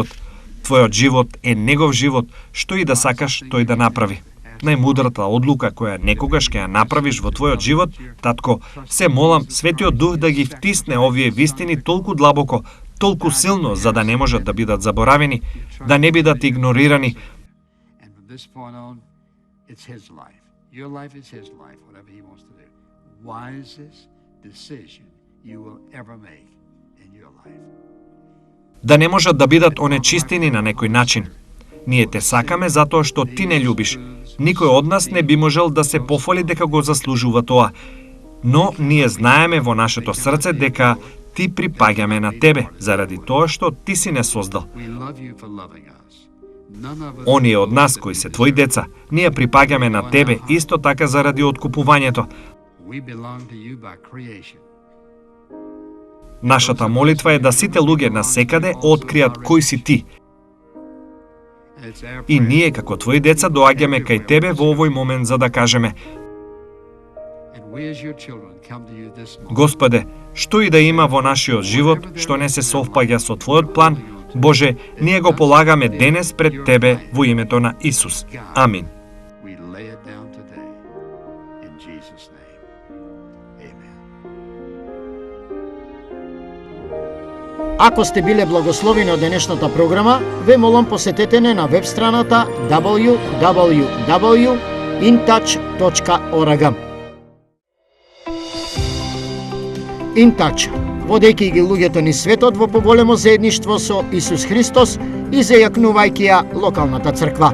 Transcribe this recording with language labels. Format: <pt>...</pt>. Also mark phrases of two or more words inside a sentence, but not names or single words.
<mk>Твојот живот е негов живот, што и да сакаш тој да направи. Најмудрата одлука која некогаш ќе ја направиш во твојот живот, татко, се молам Светиот Дух да ги втисне овие вистини толку длабоко, толку силно, за да не можат да бидат заборавени, да не бидат игнорирани.</mk> <en>And from this point on, it's his life. Your life is his life, whatever he wants to do. Wisest decision you will ever make in your life.</en> <mk>Да не можат да бидат онечистени на некој начин. Ние те сакаме затоа што ти не љубиш. Никој од нас не би можел да се пофали дека го заслужува тоа. Но ние знаеме во нашето срце дека ти припаѓаме на тебе, заради тоа што ти си не создал.</mk> <en>We love you for loving us. None of us</en> <mk>Оние од нас кои се твои деца, ние припаѓаме на тебе исто така заради откупувањето.</mk> <en>we belong to you by creation.</en> <mk>Нашата молитва е да сите луѓе на секаде откријат кој си ти.</mk> <en>And it's our</en> <mk>И</mk> <en>prayer</en> <mk>ние како твои деца доаѓаме кај тебе во овој момент за да кажеме:</mk> <en>and we as your children come to you this morning.</en> <mk>Господе, што и да има во нашиот живот, што не се совпаѓа со твојот план, Боже, ние го полагаме денес пред тебе во името на Исус. Амин.</mk> <en>We lay it down today in Jesus' name. Amen.</en> <mk>Ако сте биле благословени од денешната програма, ве молам посетете не на веб страната www.intouch.org. InTouch, водејќи ги луѓето низ светот во поголемо заедништво со Исус Христос и зајакнувајќи ја локалната црква.</mk>